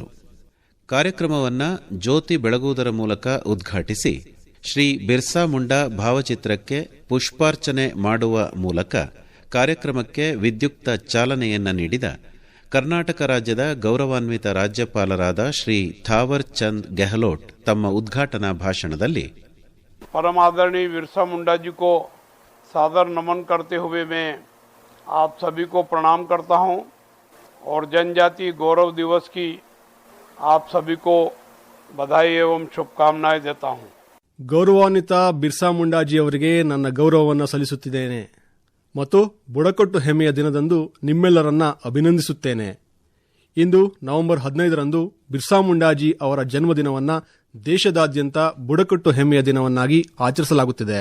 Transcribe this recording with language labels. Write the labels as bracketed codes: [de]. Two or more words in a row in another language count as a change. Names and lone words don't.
[kn] ಕಾರ್ಯಕ್ರಮವನ್ನು ಜ್ಯೋತಿ ಬೆಳಗುವುದರ ಮೂಲಕ ಉದ್ಘಾಟಿಸಿ ಶ್ರೀ ಬಿರ್ಸಾ ಮುಂಡಾ ಭಾವಚಿತ್ರಕ್ಕೆ ಪುಷ್ಪಾರ್ಚನೆ ಮಾಡುವ ಮೂಲಕ ಕಾರ್ಯಕ್ರಮಕ್ಕೆ ವಿದ್ಯುಕ್ತ ಚಾಲನೆಯನ್ನ ನೀಡಿದ ಕರ್ನಾಟಕ ರಾಜ್ಯದ ಗೌರವಾನ್ವಿತ ರಾಜ್ಯಪಾಲರಾದ ಶ್ರೀ ಥಾವರ್ ಚಂದ್ ಗೆಹ್ಲೋಟ್ ತಮ್ಮ ಉದ್ಘಾಟನಾ ಭಾಷಣದಲ್ಲಿ [hi] परमादरणीय बिरसा मुंडा जी को सादर नमन करते हुए मैं आप सभी को प्रणाम करता हूं और जनजाति गौरव दिवस की आप सभी को बधाई एवं शुभकामनाएं देता हूं. [kn] ಗೌರವಾನ್ವಿತ ಬಿರ್ಸಾ ಮುಂಡಾಜಿ ಅವರಿಗೆ ನನ್ನ ಗೌರವವನ್ನು ಸಲ್ಲಿಸುತ್ತಿದ್ದೇನೆ ಮತ್ತು ಬುಡಕಟ್ಟು ಹೆಮ್ಮೆಯ ದಿನದಂದು ನಿಮ್ಮೆಲ್ಲರನ್ನ ಅಭಿನಂದಿಸುತ್ತೇನೆ. ಇಂದು ನವೆಂಬರ್ 15ರಂದು ಬಿರ್ಸಾ ಮುಂಡಾಜಿ ಅವರ ಜನ್ಮದಿನವನ್ನು ದೇಶದಾದ್ಯಂತ ಬುಡಕಟ್ಟು ಹೆಮ್ಮೆಯ ದಿನವನ್ನಾಗಿ ಆಚರಿಸಲಾಗುತ್ತಿದೆ.